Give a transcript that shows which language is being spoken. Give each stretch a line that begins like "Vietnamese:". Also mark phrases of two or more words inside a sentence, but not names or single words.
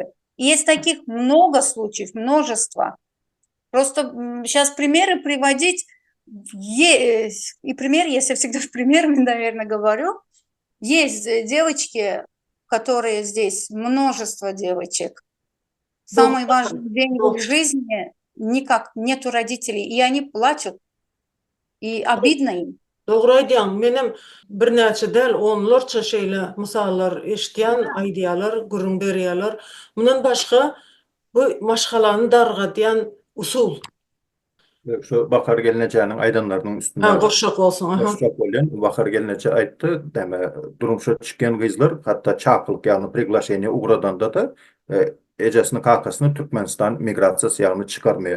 Russian: И есть таких много случаев, множество. Просто сейчас примеры приводить, и пример, если я всегда в примерами, наверное, говорю, есть девочки, которые здесь, множество девочек. Самый важный день в их жизни, никак нету родителей, и они плачут, и обидно им.
Turkmen: Doğru aýdýaň. Menem bir näçe däl onlarça şeýle misallar eşitýän, aýdýalar, gurrun berýärler. Mundan başga bu maşgalany dargadýan usul. Şu Bahar Gelneçäniň aýdanlarynyň üstünde. Goşak bolsun. Goşak bolan Bahar Gelneçä aýtdy, deme durumşa çykan gyzlar, hatda çapylyk ýagny priglasheniýa ugradanda da ejesini kakasyny Türkmenistan migrasiýa ýagny çykarmaýar.